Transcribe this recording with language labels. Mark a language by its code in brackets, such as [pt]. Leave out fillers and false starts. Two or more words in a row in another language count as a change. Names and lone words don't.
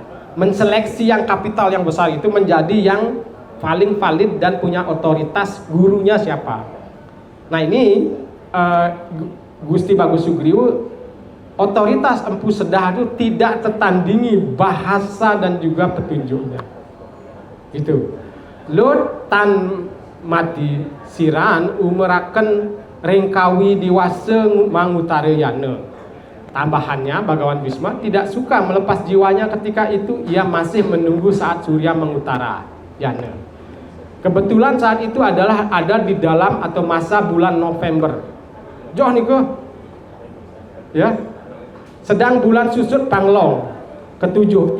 [id] Menseleksi yang kapital yang besar itu menjadi yang paling valid dan punya otoritas, gurunya siapa. Nah ini Gusti Bagus Sugriwo, otoritas Empu Sedah itu tidak tertandingi bahasa dan juga petunjuknya. [kaw] Itu Lut tan mati siran umuraken rengkawi diwasa mangutarayana. [id] Tambahannya Bhagawan Bhisma tidak suka melepas jiwanya ketika itu ia masih menunggu saat surya mengutara yana. Kebetulan saat itu adalah ada di dalam atau masa bulan November. [ban] Joh niko, [id] ya, sedang bulan susut Panglong ketujuh.